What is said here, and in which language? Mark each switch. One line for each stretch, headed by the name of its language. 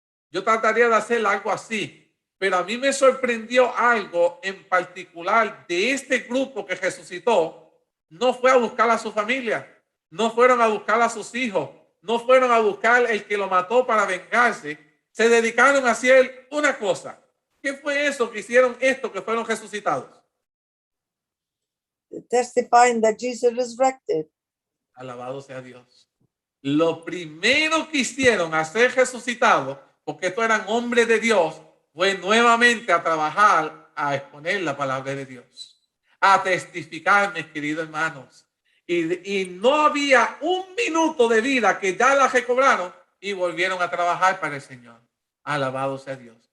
Spanish: Yo trataría de hacer algo así. Pero a mí me sorprendió algo en particular de este grupo que resucitó. No fue a buscar a su familia, no fueron a buscar a sus hijos, no fueron a buscar el que lo mató para vengarse. Se dedicaron a hacer una cosa. ¿Qué fue eso que hicieron esto que fueron resucitados?
English: Testifying that Jesus resurrected.
Spanish: Alabado sea Dios. Lo primero que hicieron a ser resucitados, porque estos eran hombres de Dios, fue nuevamente a trabajar, a exponer la palabra de Dios, a testificar, mis queridos hermanos. Y no había un minuto de vida que ya la recobraron y volvieron a trabajar para el Señor. Alabado sea Dios.